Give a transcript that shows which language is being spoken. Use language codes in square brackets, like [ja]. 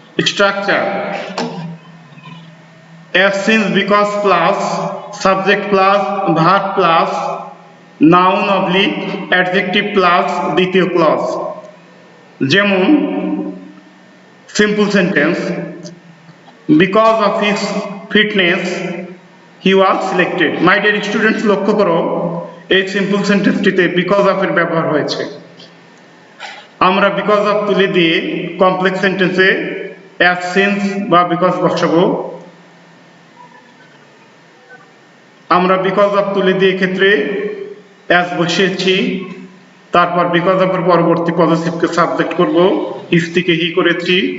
[en] Structure as since because plus subject plus verb plus noun oblique adjective plus দ্বিতীয় clause. যেমন simple sentence, because of his fitness he was selected. My dear students, [bn] লক্ষ্য করো এই simple সেন্টেন্সটিতে because of এর ব্যবহার হয়েছে। আমরা because of তুলে দিয়ে কমপ্লেক্স সেন্টেন্সে অ্যাজ সিন্স বা বিকজ বসাবো। আমরা বিকজ অফ তুলে দিয়ে ক্ষেত্রে অ্যাজ বসিয়েছি, তারপর বিকজ অফ এর পরবর্তী পজিটিভকে সাবজেক্ট করব, হিজ থেকে হি করেছি।